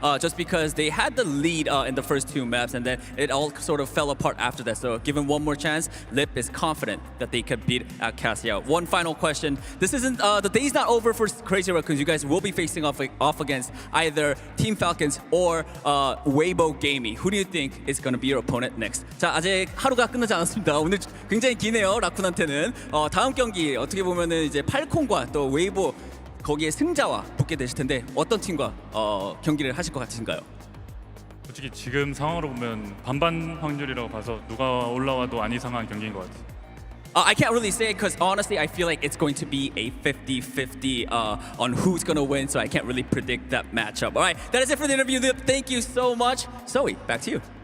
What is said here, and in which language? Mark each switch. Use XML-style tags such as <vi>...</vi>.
<en>Just because they had the lead in the first 2 maps, and then it all sort of fell apart after that. So given one more chance, Lip is confident that they could beat Cassia. One final question: this isn't the day's not over for Crazy Raccoons. You guys will be facing off against either Team Falcons or Weibo Gaming. Who do you think is going to be your opponent next?</en> <ko>자, 아직 하루가 끝나지 않았습니다. 오늘 굉장히 기네요, 라쿤한테는. 다음 경기 어떻게 보면은 이제 팔콘과 또 웨이보 거기에 승자와 붙게 되실 텐데 어떤 팀과 경기를 하실 것 같으신가요? 솔직히 지금 상황으로 보면 반반 확률이라고 봐서 누가 올라와도 안 이상한 경기인 것 같아요.</ko> <en>I can't really say it because honestly I feel like it's going to be a 50-50 on who's going to win, so I can't really predict that matchup. All right, that is it for the interview. Thank you so much. Zoe, back to you.</en>